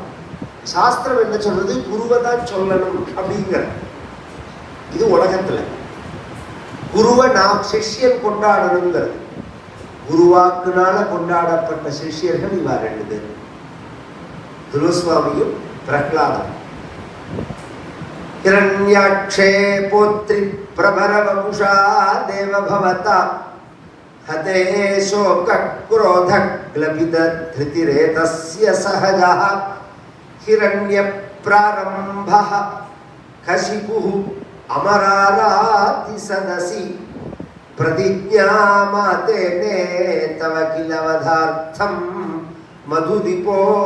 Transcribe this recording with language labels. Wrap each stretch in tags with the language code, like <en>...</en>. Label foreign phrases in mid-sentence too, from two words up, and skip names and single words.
<ta>சாஸ்திரம் என்ன சொல்றது, குருவை தான் சொல்லணும் அப்படிங்கிற. இது உலகத்துல குருவை நாம் சிஷ்யன் கொண்டாடணுங்கிறது. குருவாக்குனால கொண்டாடப்பட்ட சிஷ்யர்கள் இவா 2 பேர், துருவசுவாமியும் பிரகலாதம்.</ta> <sa>हिरण्याक्षे पुत्री प्रभरवपुषा देवभवता हते शोकक्रोधग्लपितधृतिरेतस्य सहजः हिरण्यप्रारम्भः कशिपुः अमराराति सदसि प्रतिज्ञामातेने तव किल वधार्थं मधुदीपो</sa>